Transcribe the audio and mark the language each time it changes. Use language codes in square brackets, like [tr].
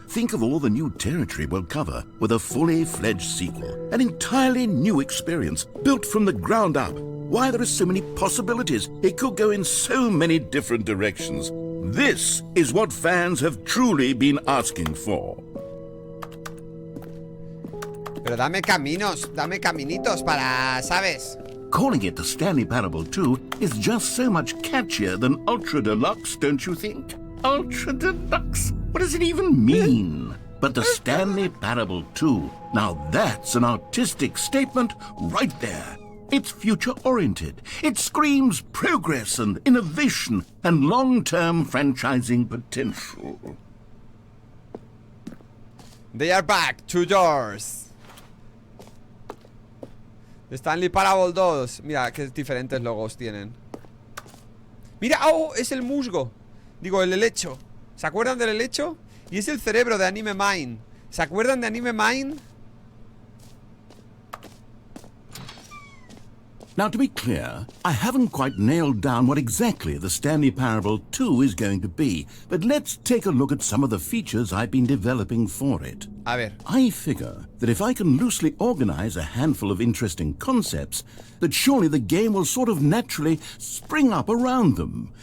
[en] Think of all the new territory we'll cover with a fully fledged sequel. An entirely new experience, built from the ground up. Why, there are so many possibilities. It could go in so many different directions. This is what fans have truly been asking for. [es] Pero dame caminitos para, ¿sabes? [en] Calling it the Stanley Parable 2 is just so much catchier than Ultra Deluxe, don't you think? Ultra Deluxe? What does it even mean? But the Stanley Parable 2, now that's an artistic statement right there. It's future-oriented. It screams progress and innovation and long-term franchising potential. They are back, 2 doors. Stanley Parable 2. [es] Mira, qué diferentes logos tienen. Mira, oh, es el musgo. Digo, el helecho. ¿Se acuerdan del helecho? Y es el cerebro de Anime Mind. ¿Se acuerdan de Anime Mind? [en] Now, to be clear, I haven't quite nailed down what exactly the Stanley Parable 2 is going to be, but let's take a look at some of the features I've been developing for it. [es] A ver. [en] I figure that if I can loosely organize a handful of interesting concepts, that surely the game will sort of naturally spring up around them.